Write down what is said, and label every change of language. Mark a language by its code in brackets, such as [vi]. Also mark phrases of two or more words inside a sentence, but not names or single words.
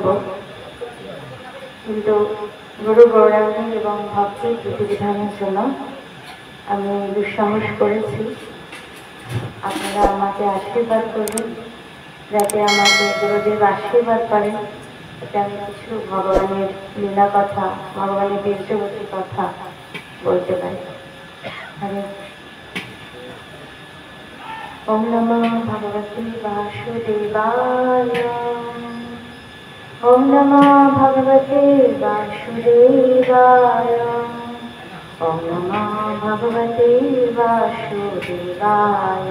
[bn] কিন্তু গুরু গৌরাঙ্গ এবং ভক্তি বিধিবিধানের জন্য আমি দুঃসাহস করেছি। আপনারা আমাকে আশীর্বাদ করবেন যাতে আমাকে গুরুদেব আশীর্বাদ করেন, যাতে আমি কিছু ভগবানের লীলা কথা, ভগবানের বীর্যবতী কথা বলতে পারি। [sa] হরে ওম নমঃ ভগবতে বাসুদেবায়। ওম নমঃ ভগবতে বাসুদেবায়। ओम नमः भगवते वासुदेवाय।